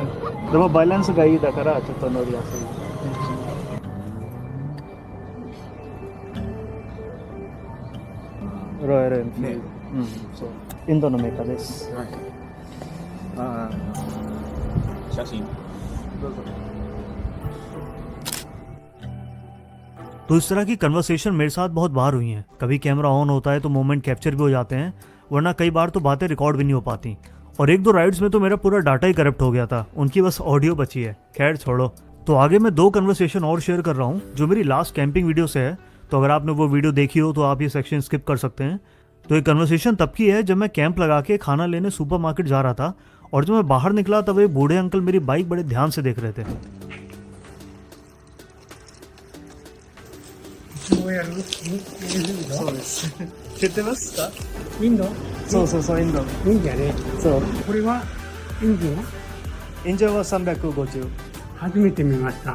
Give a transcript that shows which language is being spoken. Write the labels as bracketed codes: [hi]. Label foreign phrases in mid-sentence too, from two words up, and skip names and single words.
[ja] でもバランスがいいだからちょっと乗りやすい。ロイヤルエンフィールド。うん、そう。インドのメーカーです。はい。ああ。写真。どうぞ。 [hi] तो इस तरह की कन्वर्सेशन मेरे साथ बहुत बार हुई हैं। कभी कैमरा ऑन होता है तो [en] moment capture [hi] भी हो जाते हैं, वरना कई बार तो बातें रिकॉर्ड भी नहीं हो पाती। और एक दो राइड्स में तो मेरा पूरा डाटा ही करप्ट हो गया था, उनकी बस ऑडियो बची है। खैर छोड़ो। तो आगे मैं 2 कन्वर्सेशन और शेयर कर रहा हूँ जो मेरी [en] last camping video [hi] से है। तो अगर आपने वो वीडियो देखी हो तो आप ये [en] section skip [hi] कर सकते हैं। तो ये कन्वर्सेशन तब की है जब मैं कैंप लगा के खाना लेने सुपरमार्केट जा रहा था, और जब मैं बाहर निकला तब एक बूढ़े अंकल मेरी बाइक बड़े ध्यान से देख रहे थे। [ja] そうやる？そうです。知ってますか？インド？そうそうそう、インド。インドやね。そう。これはインドはインジャは350。初めて見ました。